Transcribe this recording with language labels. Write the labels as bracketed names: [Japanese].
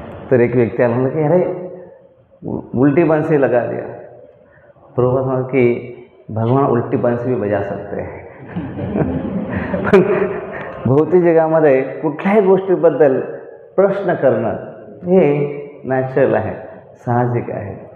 [Marathi] तर एक व्यक्ती आला म्हणलं की [Hindi] अरे उल्टी बंसी लगा दिया. प्रभुपाद [Marathi] म्हणा की [Hindi] भगवान उल्टी बंसी भी बजा सकते हैं. [Marathi] पण भौतिक जगामध्ये कुठल्याही गोष्टीबद्दल प्रश्न करणं हे नॅचरल आहे, साहजिक आहे.